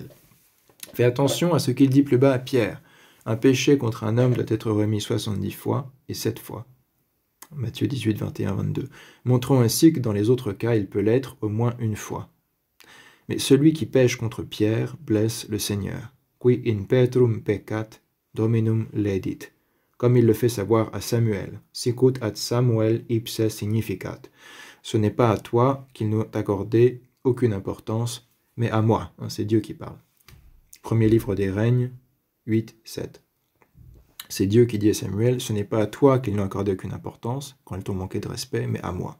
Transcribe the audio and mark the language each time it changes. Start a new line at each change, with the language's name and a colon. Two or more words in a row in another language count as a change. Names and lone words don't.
French: Fais attention à ce qu'il dit plus bas à Pierre. Un péché contre un homme doit être remis 70 fois et 7 fois. Matthieu 18, 21, 22. Montrons ainsi que dans les autres cas, il peut l'être au moins une fois. Mais celui qui pêche contre Pierre blesse le Seigneur.
Latin: Qui in Petrum peccat, Dominum ledit.
French: Comme il le fait savoir à Samuel.
Latin: Sicut ad Samuel ipse significat.
French: Ce n'est pas à toi qu'il n'a accordé aucune importance, mais à moi. C'est Dieu qui parle. Premier livre des Règnes, 8, 7. C'est Dieu qui dit à Samuel, ce n'est pas à toi qu'il n'a accordé aucune importance, quand ils t'ont manqué de respect, mais à moi.